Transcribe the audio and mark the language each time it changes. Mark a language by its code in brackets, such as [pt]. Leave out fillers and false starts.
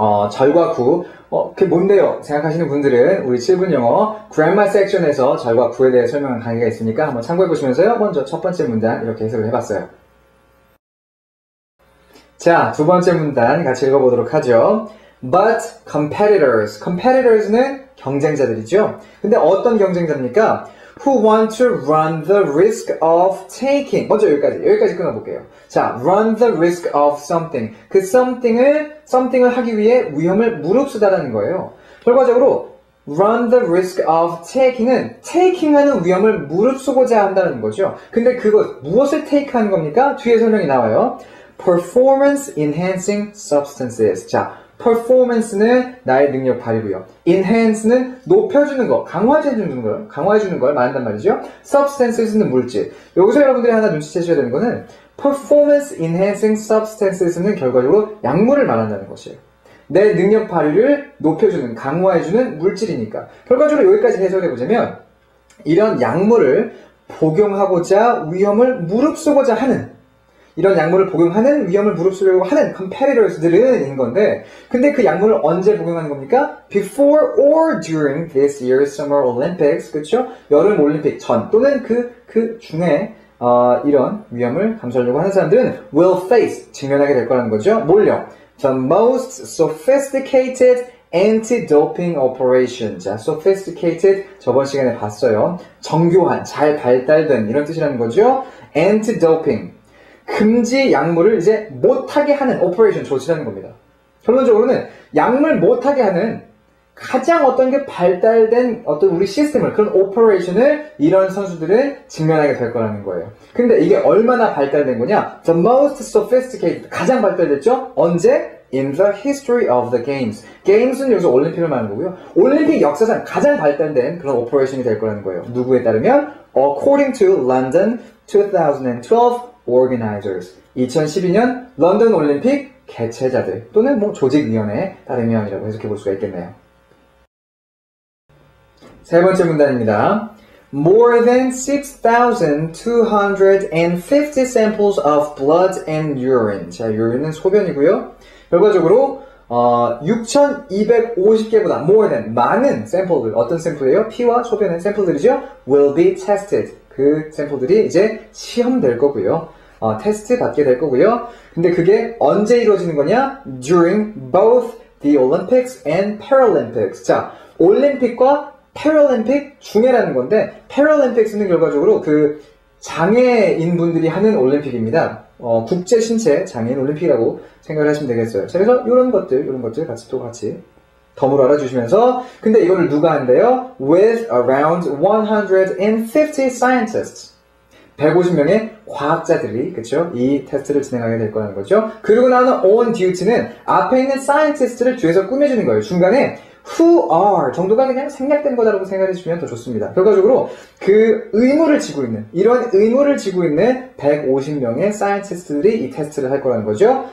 [ko] 절과 구, 그게 뭔데요? 생각하시는 분들은 우리 7분 영어 grammar 섹션에서 절과 구에 대해 설명한 강의가 있으니까 한번 참고해 보시면서요. 먼저 첫 번째 문단 이렇게 해석을 해봤어요. 자, 두 번째 문단 같이 읽어보도록 하죠. [en] But competitors [ko] 는 경쟁자들이죠. 근데 어떤 경쟁자입니까? [en] Who want to run the risk of taking. [ko] 먼저 여기까지 끊어볼게요. [en] 자, run the risk of something. [ko] 그 something을 하기 위해 위험을 무릅쓰다라는 거예요. 결과적으로 run the risk of taking은 taking하는 위험을 무릅쓰고자 한다는 거죠. 근데 그것 무엇을 take하는 겁니까? 뒤에 설명이 나와요. [en] Performance enhancing substances. [ko] 자, performance는 나의 능력 발휘고요. enhance는 높여주는 거, 강화해주는 걸 말한단 말이죠. substances는 물질. 여기서 여러분들이 하나 눈치채셔야 되는 거는 performance enhancing substances는 결과적으로 약물을 말한다는 것이에요. 내 능력 발휘를 높여주는, 강화해주는 물질이니까. 결과적으로 여기까지 해석해보자면 이런 약물을 복용하고자 위험을 무릅쓰고자 하는 이런 약물을 복용하는 위험을 무릅쓰려고 하는 competitors들은 있는 건데 근데 그 약물을 언제 복용하는 겁니까? [en] Before or during this year's Summer Olympics [ko] 그렇죠? 여름 올림픽 전 또는 그 중에 이런 위험을 감수하려고 하는 사람들은 [en] will face [ko] 직면하게 될 거라는 거죠. 뭘요? [en] The most sophisticated anti-doping operation. [ko] 자, sophisticated 저번 시간에 봤어요. 정교한, 잘 발달된 이런 뜻이라는 거죠. [en] anti-doping. [ko] 금지 약물을 이제 못하게 하는 operation 조치라는 겁니다. 결론적으로는 약물 못하게 하는 가장 어떤 게 발달된 어떤 우리 시스템을, 그런 오퍼레이션을 이런 선수들은 직면하게 될 거라는 거예요. 근데 이게 얼마나 발달된 거냐? [en] The most sophisticated, [ko] 가장 발달됐죠? 언제? [en] In the history of the games. [ko] games는 여기서 올림픽을 말하는 거고요. 올림픽 역사상 가장 발달된 그런 오퍼레이션이 될 거라는 거예요. 누구에 따르면? [en] According to London 2012 organizers. [ko] 2012년 런던 올림픽 개최자들 또는 뭐 조직위원회에 따르면이라고 해석해 볼 수가 있겠네요. 세 번째 문단입니다. [en] More than 6,250 samples of blood and urine. [ko] 자, urine은 소변이고요. 결과적으로 6,250개보다 more than 많은 샘플들, 어떤 샘플이에요? 피와 소변의 샘플들이죠. [en] will be tested. [ko] 그 샘플들이 이제 시험될 거고요. 테스트 받게 될 거고요. 근데 그게 언제 이루어지는 거냐? [en] During both the Olympics and Paralympics. [ko] 자, 올림픽과 패럴림픽 중에라는 건데 패럴림픽스는 결과적으로 그 장애인 분들이 하는 올림픽입니다. 국제 신체 장애인 올림픽이라고 생각을 하시면 되겠어요. 자, 그래서 이런 것들 같이 덤으로 알아주시면서 근데 이거를 누가 한대요? [en] With around 150 scientists. [ko] 150명의 과학자들이 그쵸? 이 테스트를 진행하게 될 거라는 거죠. 그리고 나는 on duty는 앞에 있는 scientist를 뒤에서 꾸며주는 거예요. 중간에 who are 정도가 그냥 생략된 거다라고 생각해 주시면 더 좋습니다. 결과적으로 그 의무를 지고 있는 이런 의무를 지고 있는 150명의 scientist들이 이 테스트를 할 거라는 거죠.